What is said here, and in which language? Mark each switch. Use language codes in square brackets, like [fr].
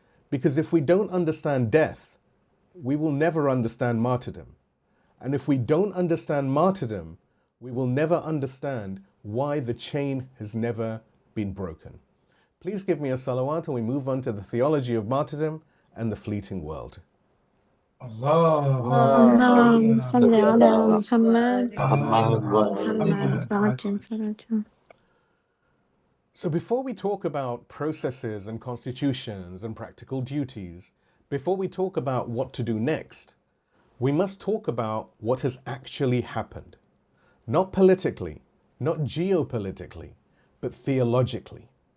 [en] Because if we don't understand death, we will never understand martyrdom. And if we don't understand martyrdom, we will never understand why the chain has never been broken. Please give me a salawat and we move on to the theology of martyrdom and the fleeting world. [ar] اللهم صل على محمد محمد وعجل فرجه. [en] So before we talk about processes and constitutions and practical duties, before we talk about what to do next, we must talk about what has actually happened. Not politically, not geopolitically, but theologically.